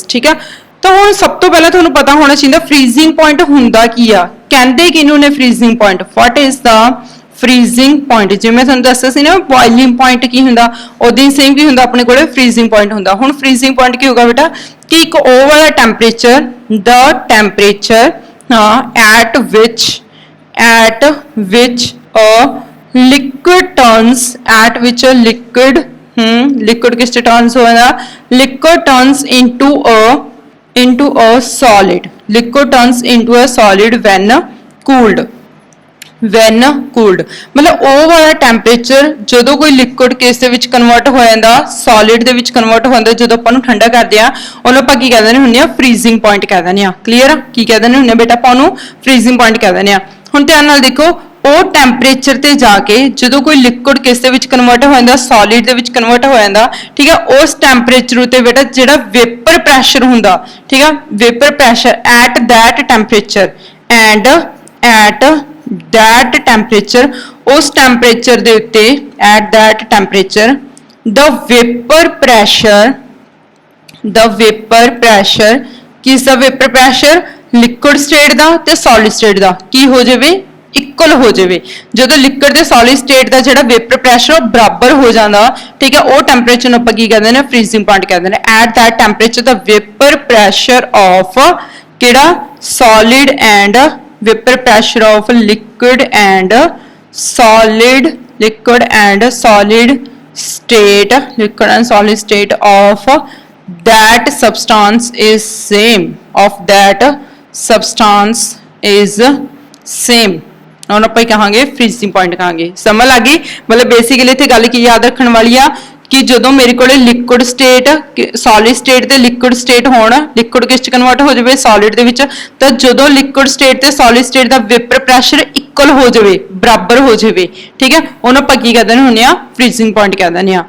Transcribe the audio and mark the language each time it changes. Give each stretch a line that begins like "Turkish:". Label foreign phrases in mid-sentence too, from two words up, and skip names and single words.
Punjabi: ਠੀਕ ਹੈ, ਤਾਂ ਹੁਣ ਸਭ ਤੋਂ ਪਹਿਲਾਂ ਤੁਹਾਨੂੰ ਪਤਾ ਹੋਣਾ ਚਾਹੀਦਾ
English: freezing point
Punjabi: ਹੁੰਦਾ ਕੀ ਆ, ਕਹਿੰਦੇ ਕਿਹਨੂੰ ਨੇ
English: freezing point, what is the freezing point.
Punjabi: ਜਿਵੇਂ ਮੈਂ ਤੁਹਾਨੂੰ ਦੱਸਿਆ ਸੀ ਨਾ
English: boiling point
Punjabi: ਕੀ ਹੁੰਦਾ, ਉਦਾਂ ਸੇਮ ਕੀ ਹੁੰਦਾ ਆਪਣੇ ਕੋਲੇ
English: freezing point
Punjabi: ਹੁੰਦਾ। ਹੁਣ
English: freezing point
Punjabi: ਕੀ ਹੋਗਾ ਬੇਟਾ ਕਿ ਇੱਕ ਓ ਵਾਲਾ ਟੈਂਪਰੇਚਰ,
English: the temperature at which a liquid turns, at which a liquid किस टर्न्स होगा, liquid turns into a solid, liquid turns into a solid when cooled। when cooled,
Punjabi: ਮਤਲਬ ਉਹ ਵਾਲਾ ਟੈਂਪਰੇਚਰ ਜਦੋਂ ਕੋਈ ਲਿਕੁਇਡ ਕਿਸ ਦੇ ਵਿੱਚ ਕਨਵਰਟ ਹੋ ਜਾਂਦਾ, ਸੋਲਿਡ ਦੇ ਵਿੱਚ ਕਨਵਰਟ ਹੋ ਜਾਂਦਾ, ਜਦੋਂ ਆਪਾਂ ਨੂੰ ਠੰਡਾ ਕਰਦੇ ਆ ਉਹਨੂੰ ਆਪਾਂ ਕੀ ਕਹਿ ਦਿੰਦੇ ਹੁੰਦੇ ਆ,
English: freezing point
Punjabi: ਕਹਿ ਦਿੰਦੇ ਆ। ਕਲੀਅਰ ਆ, ਕੀ ਕਹਿ ਦਿੰਦੇ ਹੁੰਦੇ ਆ ਬੇਟਾ, ਆਪਾਂ ਉਹਨੂੰ
English: freezing point
Punjabi: ਕਹਿ ਦਿੰਦੇ ਆ। ਹੁਣ ਧਿਆਨ ਨਾਲ ਦੇਖੋ, ਉਹ ਟੈਂਪਰੇਚਰ ਤੇ ਜਾ ਕੇ ਜਦੋਂ ਕੋਈ ਲਿਕੁਇਡ ਕਿਸ ਦੇ ਵਿੱਚ ਕਨਵਰਟ ਹੋ ਜਾਂਦਾ, ਸੋਲਿਡ ਦੇ ਵਿੱਚ ਕਨਵਰਟ ਹੋ ਜਾਂਦਾ, ਠੀਕ ਹੈ, ਉਸ ਟੈਂਪਰੇਚਰ ਉਤੇ ਬੇਟਾ ਜਿਹੜਾ
English: vapor pressure
Punjabi: ਹੁੰਦਾ, ਠੀਕ ਹੈ,
English: vapor pressure at that temperature and at that temperature,
Punjabi: ਉਸ ਟੈਂਪਰੇਚਰ ਦੇ ਉੱਤੇ
English: at that temperature the vapor pressure
Punjabi: ਕਿਸ ਦਾ
English: vapor pressure, liquid state
Punjabi: ਦਾ ਤੇ
English: solid state
Punjabi: ਦਾ ਕੀ ਹੋ ਜਾਵੇ, ਇਕੁਅਲ ਹੋ ਜਾਵੇ। ਜਦੋਂ ਲਿਕੁਇਡ ਤੇ
English: solid state
Punjabi: ਦਾ ਜਿਹੜਾ
English: vapor pressure
Punjabi: ਉਹ ਬਰਾਬਰ ਹੋ ਜਾਂਦਾ, ਠੀਕ ਹੈ, ਉਹ ਟੈਂਪਰੇਚਰ ਨੂੰ ਆਪਾਂ ਕੀ ਕਹਿੰਦੇ ਨੇ,
English: freezing point
Punjabi: ਕਹਿੰਦੇ ਨੇ।
English: at that temperature the vapor pressure of ਕਿਹੜਾ solid and vapor pressure of liquid and solid state of that substance is same
Punjabi: ਹੁਣ ਆਪਾਂ ਕਹਾਂਗੇ
English: freezing point ਕਹਾਂਗੇ।
Punjabi: ਸਮਝ ਲੱਗ ਗਈ, ਮਤਲਬ ਬੇਸਿਕਲੀ ਇੱਥੇ ਗੱਲ ਕੀ ਯਾਦ ਰੱਖਣ ਵਾਲੀ ਆ ਕਿ ਜਦੋਂ ਮੇਰੇ ਕੋਲੇ
English: liquid state, solid state
Punjabi: ਤੇ
English: liquid state
Punjabi: ਹੋਣ, ਲਿਕੁਇਡ ਕਿਸ ਚ ਕਨਵਰਟ ਹੋ ਜਾਵੇ, ਸੋਲਿਡ ਦੇ ਵਿੱਚ, ਤਾਂ ਜਦੋਂ
English: liquid state
Punjabi: ਤੇ
English: solid state
Punjabi: ਦਾ
English: vapor pressure equal
Punjabi: ਹੋ ਜਾਵੇ, ਬਰਾਬਰ ਹੋ ਜਾਵੇ, ਠੀਕ ਹੈ, ਉਹਨੂੰ ਆਪਾਂ ਕੀ ਕਹਿੰਦੇ ਹੁੰਦੇ ਆ,
English: freezing point
Punjabi: ਕਹਿ ਦਿੰਦੇ ਆ।